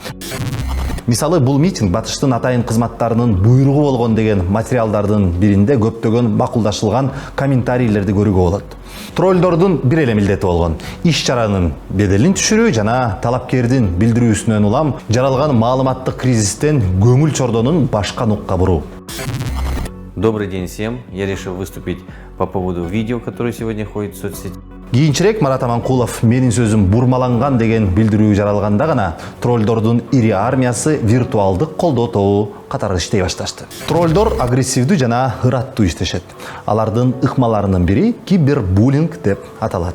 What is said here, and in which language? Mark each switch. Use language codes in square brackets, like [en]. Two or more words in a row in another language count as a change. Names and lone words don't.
[ky] Мисалы, бул митинг батыштын атайын кызматтарынын буйругу болгон деген материалдардын биринде көптөгөн макулдашылган комментарийлерди көрүүгө болот. Троллдордун бир эле милдети болгон иш-чаранын беделин түшүрүү жана талапкердин билдирүүсүнөн улам жаралган маалыматтык кризистен көңүл чордонун башка нукка буруу. [ru] Добрый день всем. Я решил выступить по поводу видео, которое сегодня ходит в соцсети. [ky] Кийинчерээк Марат Аманкулов менин сөзүм бурмаланган деген билдирүү жаралганда гана троллдордун ири армиясы виртуалдык колдоо тобу катары иштей башташты. Троллдор агрессивдүү жана ыраттуу иштешет. Алардын ыкмаларынын бири кибербуллинг деп аталат.